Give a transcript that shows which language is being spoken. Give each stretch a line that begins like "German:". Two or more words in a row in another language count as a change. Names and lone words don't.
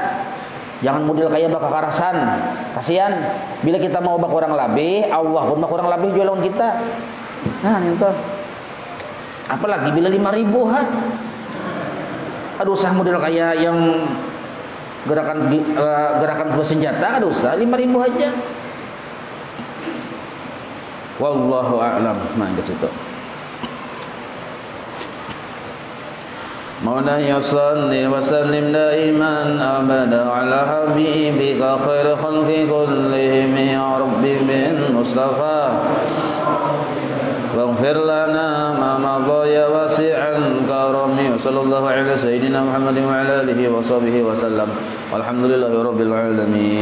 Banjar: Jangan model kayak bakakarasan. Kasihan bila kita mau bakurang lebih, Allah pun bakurang lebih jualan kita. Nah, itu. Apalagi bila 5.000 ha. Aduh usah model kayak yang gerakan bersenjata, aduh usah 5.000 aja.
Arabic: والله أعلم.
Banjar: Nah, ke situ.
Arabic: مولانا صل وسلم دائما أبدا على حبيبك خير خلق كلهم يا ربي بن مصطفى. واغفر لنا ما مضى يا واسع الكرم وصلى الله على سيدنا محمد وعلى اله وصحبه وسلم والحمد لله رب العالمين.